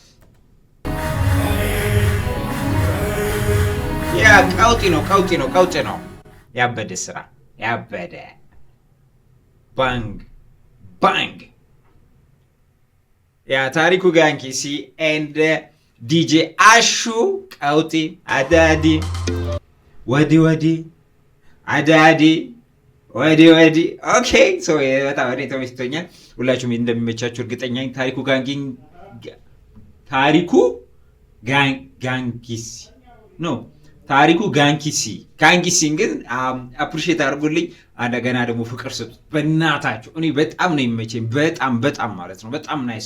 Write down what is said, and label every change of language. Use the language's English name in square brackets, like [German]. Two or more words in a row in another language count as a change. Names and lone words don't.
[Amharic] ያ ቀውጢ ነው ያበደ ስራ ያበደ ባንግ ያ ታሪኩ ጋንኪሲ ኤንድ ዲጄ አሹ ቀውጢ አዳዲ ወዲ አዳዲ ወዲ [English] okay so [Amharic] በጣም ተመችቶኛል ሁላችሁም እንደሚመቻችሁ እርግጠኛ ነኝ ታሪኩ ጋንኪሲ ግን አፕሪሺየት አድርጉልኝ እንደገና ደግሞ ፍቅር ስጡት በእናታችሁ እኔ በጣም ነው የሚመቸኝ በጣም ማለት ነው በጣም ናይስ